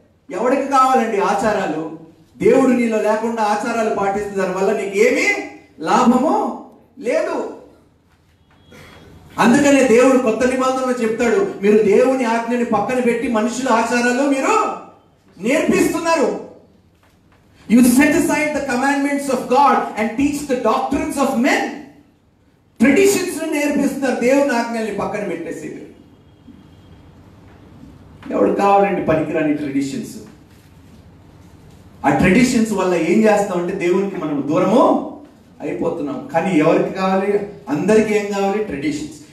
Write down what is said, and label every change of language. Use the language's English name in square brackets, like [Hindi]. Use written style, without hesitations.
[Telugu] ఎవరికి కావాలండి ఆచారాలు? దేవుడు నీలో లేకుండా ఆచారాలు పాటిస్తే దానివల్ల నీకు ఏమీ లాభము లేదు. అందుకనే దేవుడు కొత్త నిబంధనలో చెప్తాడు, మీరు దేవుని ఆజ్ఞని పక్కన పెట్టి మనుషుల ఆచారాలు మీరు నేర్పిస్తున్నారు. [English] You set aside the commandments of God and teach the doctrines of men. [Telugu] Traditions నేర్పిస్తున్నారు, దేవుని ఆజ్ఞల్ని పక్కన పెట్టేసి. ఎవడు కావాలండి పనికిరాని ట్రెడిషన్స్? ఆ ట్రెడిషన్స్ వల్ల ఏం చేస్తామంటే దేవునికి మనం దూరము అయిపోతున్నాం. కానీ ఎవరికి కావాలి? అందరికీ ఏం కావాలి? ట్రెడిషన్స్.